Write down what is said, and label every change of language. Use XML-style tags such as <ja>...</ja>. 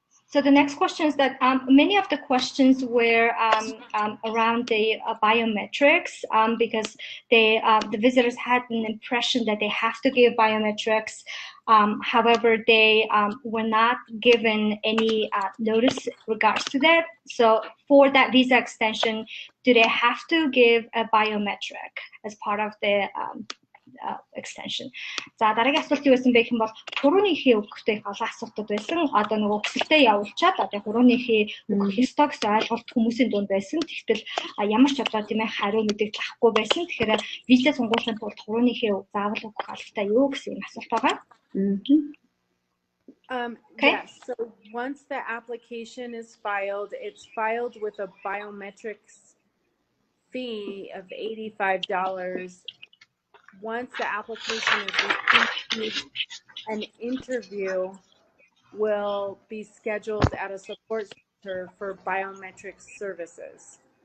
<en>So the next question is that many of the questions were around the biometrics because the visitors had an impression that they have to give biometrics. However, they were not given any notice regards to that. So for that visa extension, do they have to give a biometric as part of the extension.</en> <mn>За дараагийн асуулт юу байсан бэ гэх юм бол хурууныхээ өгөхтэй их олон асуултууд байсан. Одоо нөгөө өсөлтөө явуулчаад одоо хурууныхээ өгөх ёстой гэсэн ойлголт хүмүүсийн дунд байсан. Тэгтэл ямар ч одоо тийм ээ хариу мэдээлэл авахгүй байсан. Тэгэхээр виза сонгуулахын тулд хурууныхээ заавал өгөх албатай юу гэсэн юм асуулт байгаа.</mn> <en>Okay. Yes. So once the application is filed, it's filed with a biometrics fee of $85. Once the application is received, an interview will be scheduled at a support center for biometric services.</en>